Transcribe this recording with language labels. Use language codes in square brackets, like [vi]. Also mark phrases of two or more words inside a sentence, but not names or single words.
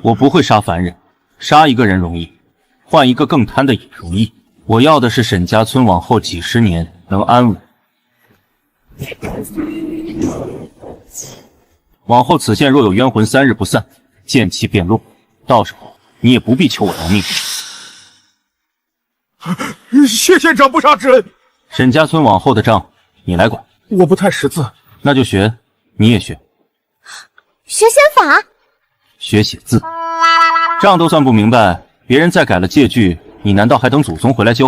[zh] 我不會殺凡人，殺一個人容易，換一個更貪的也容易。我要的是沈家村往後幾十年能安穩， 往後此線若有冤魂3日不散，劍氣便落。到時候你也不必求我饶命。謝县长不杀之恩。沈家村往后的账你来管。我不太识字，那就学，你也学。学仙法，学写字。账都算不明白，别人再改了借据，你难道还等祖宗回来教？